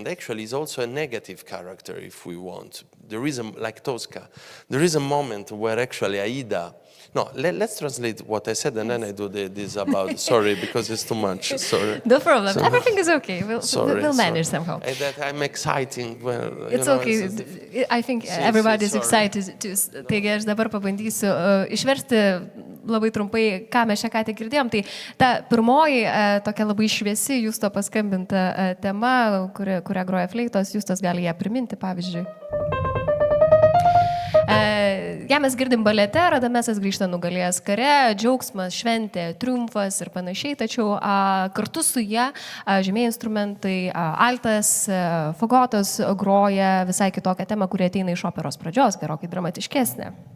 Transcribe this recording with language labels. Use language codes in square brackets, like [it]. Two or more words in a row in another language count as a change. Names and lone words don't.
[en] Actually, it's also a negative character, if we want. There is like Tosca, there is a moment where actually AIDA... No, let's translate what I said, and then I do this about... Sorry, because it's too much. Sorry. No problem. So, Everything is okay. We'll manage somehow. And that I'm exciting. Well, It's okay. I think everybody is excited. [lt] Taigi aš dabar pabandysiu išversti labai trumpai, ką mes čia ką tik girdėjom. Tai ta pirmoji tokia labai šviesi Justo paskambinta tema, kurią groja fleitos, Justas gali ją priminti, pavyzdžiui. Ja mes girdim balete, Radamesas grįžta nugalėjęs kare, džiaugsmas, šventė, triumfas ir panašiai, tačiau kartu su ja žemieji instrumentai, altas, fagotas groja visai kitokią temą, kuri ateina iš operos pradžios, gerokai dramatiškesnė.